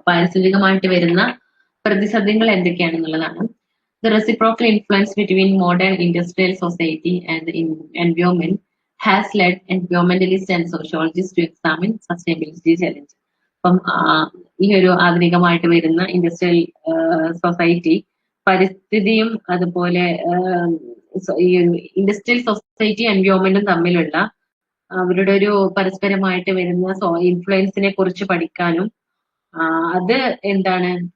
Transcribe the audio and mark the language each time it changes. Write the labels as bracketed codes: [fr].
[ml] പാരിസ്ഥിതികമായിട്ട് വരുന്ന പ്രതിസന്ധികൾ എന്തൊക്കെയാണെന്നുള്ളതാണ്. [en] The reciprocal influence between modern industrial society and the environment has led environmentalists and sociologists to examine sustainability challenges. [ml] അപ്പം ഈ ഒരു ആധുനികമായിട്ട് വരുന്ന industrial society പരിസ്ഥിതിയും അതുപോലെ ഈ ഒരു ഇൻഡസ്ട്രിയൽ സൊസൈറ്റി എൻവയോൺമെന്റും തമ്മിലുള്ള അവരുടെ ഒരു പരസ്പരമായിട്ട് വരുന്ന ഇൻഫ്ലുവൻസിനെ കുറിച്ച് പഠിക്കാനും അത് എന്താണ്